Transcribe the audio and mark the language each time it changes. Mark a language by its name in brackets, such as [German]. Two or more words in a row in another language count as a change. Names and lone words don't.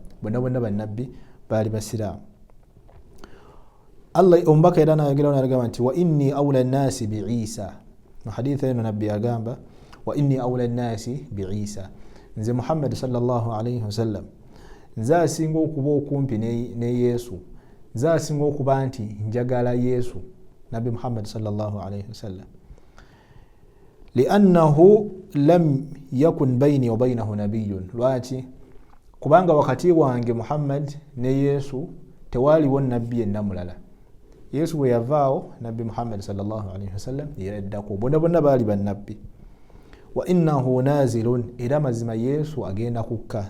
[Ganda] Bonna bannabbi baali basiraamu. Allah omubaka era n'ayogerawo n'agamba nti [Arabic] وإني أولى الناس بعيسى. [Ganda] Mu hadithi eno nabbi agamba [Arabic] وإني أولى الناس بعيسى, [Ganda] nze Muhammad [Arabic] صلى الله عليه وسلم [Ganda] nze asinga okuba okumpi ne Yesu, nze asinga okuba nti njagala Yesu, nabbi Muhammad [Arabic] صلى الله عليه وسلم, لأنه لم يكن بيني وبينه نبي. [Ganda] Lwaki? Kubanga wakati wange Muhammad ne Yesu tewaliwo nabbi yenna mulala. Yesu bwe yavaawo, nabbi Muhammad [Arabic] صلى الله عليه وسلم [Ganda] yeddako. Bonna baali bannabbi. [Arabic] وإنه نازل, [Ganda] era mazima Yesu agenda kukka.